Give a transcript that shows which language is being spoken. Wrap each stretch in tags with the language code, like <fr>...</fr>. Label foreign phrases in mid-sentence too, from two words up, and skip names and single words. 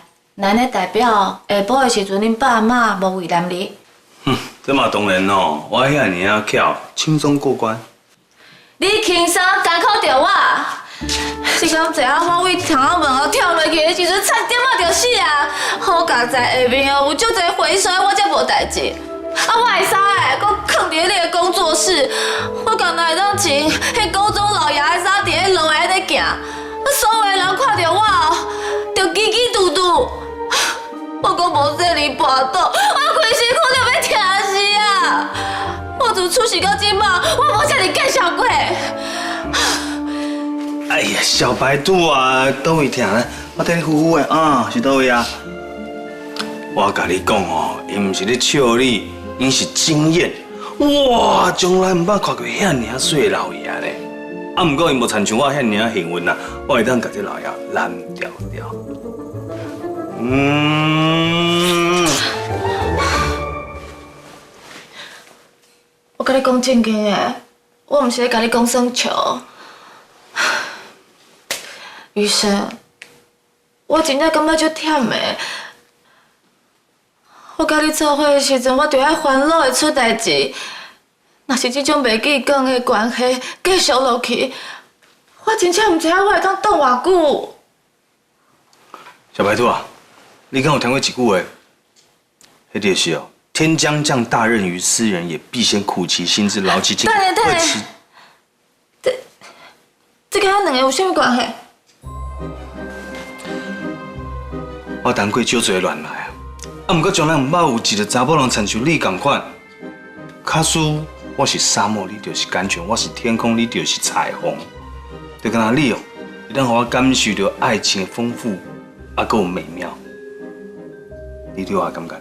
<nan>那呢代表下晡的時陣，恁爸媽無為難你。這嘛當然咯，我遐爾啊巧，輕鬆過關。你輕鬆艱苦着我，你敢知影我為窗仔門後跳落去的時陣，差點仔就死啊！好佳在下面哦有足儕回水，我才無代誌。我會使的，閣囥佇你的工作室，我敢若會當穿迄高中老爺的衫，佇迄路下咧行，所有的人看到我哦，就嘰嘰嘟嘟。我閣無說你跋倒，我規身軀就要疼死啊！我自出世到即馬，我無遮爾見笑過。哎呀，小白兔啊，倒位疼呢？我替你扶扶的啊，是倒位啊？我甲你講哦，伊毋是咧笑你，伊是經驗。哇，從來毋捌看過遐爾水的老爺咧。啊，毋過伊無親像我遐爾幸運啊，我會當甲這老爺攬條條。我甲你講正經的，我毋是咧甲你講耍笑。醫生，我真正感覺足忝的。我甲你做伙的時陣，我就愛煩惱會出代誌。若是這種袂記講的關係繼續落去，我真正毋知影我會當擋偌久。小白兔啊，你敢有聽過一句話？迄就是哦，</nan> <lzh>天將降大任於斯人也，必先苦其心志，勞其筋骨。</lzh> <nan>這跟咱兩個有啥物關係？我談過少儕亂來啊，毋過從來毋捌有一個查某人親像你同款。假使我是沙漠，你就是甘泉；我是天空，你就是彩虹。就敢若你哦，會當讓我感受到愛情的豐富，還佫有美妙。你對我的感覺呢？</nan>